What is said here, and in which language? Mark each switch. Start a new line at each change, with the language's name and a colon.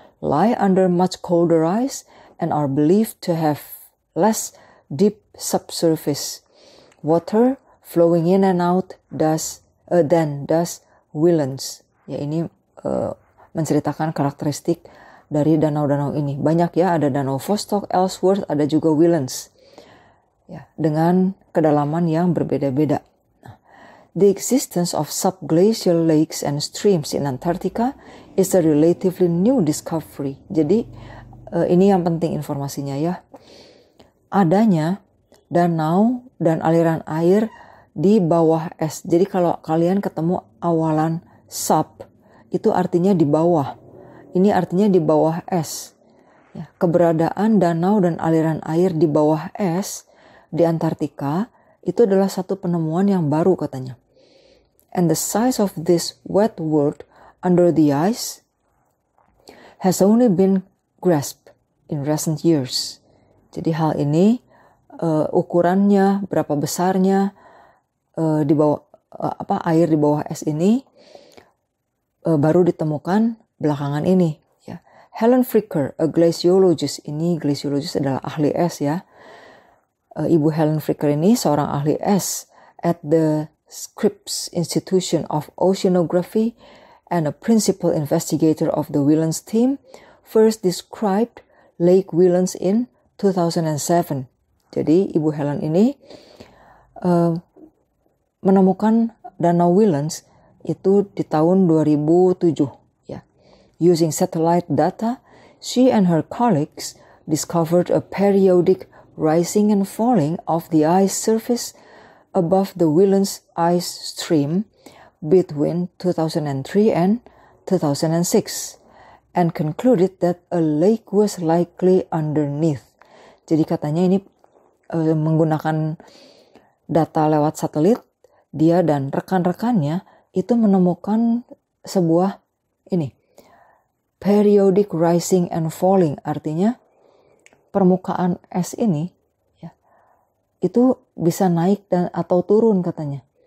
English: lie under much colder ice and are believed to have less deep subsurface water flowing in and out than does Willands.
Indonesian: Ya, ini menceritakan karakteristik dari danau-danau ini. Banyak ya, ada danau Vostok, Ellsworth, ada juga Willands. Ya, dengan kedalaman yang berbeda-beda.
English: The existence of subglacial lakes and streams in Antarctica is a relatively new discovery.
Indonesian: Jadi ini yang penting informasinya ya. Adanya danau dan aliran air di bawah es. Jadi kalau kalian ketemu awalan sub, itu artinya di bawah. Ini artinya di bawah es. Ya, keberadaan danau dan aliran air di bawah es di Antartika itu adalah satu penemuan yang baru katanya.
English: And the size of this wet world under the ice has only been grasped in recent years.
Indonesian: Jadi hal ini ukurannya, berapa besarnya di bawah air di bawah es ini baru ditemukan belakangan ini. Ya. Helen Fricker,
English: a glaciologist,
Indonesian: ini glaciologist adalah ahli es ya. Ibu Helen Fricker ini seorang ahli es
English: at the Scripps Institution of Oceanography and a principal investigator of the Willands team, first described Lake Willands in 2007.
Indonesian: Jadi Ibu Helen ini menemukan Danau Willands itu di tahun 2007. Ya.
English: Using satellite data, she and her colleagues discovered a periodic rising and falling of the ice surface above the Willands ice stream between 2003 and 2006 and concluded that a lake was likely underneath.
Indonesian: Jadi katanya ini menggunakan data lewat satelit, dia dan rekan-rekannya itu menemukan sebuah
English: periodic rising and falling,
Indonesian: artinya permukaan es ini ya, itu bisa naik atau turun katanya.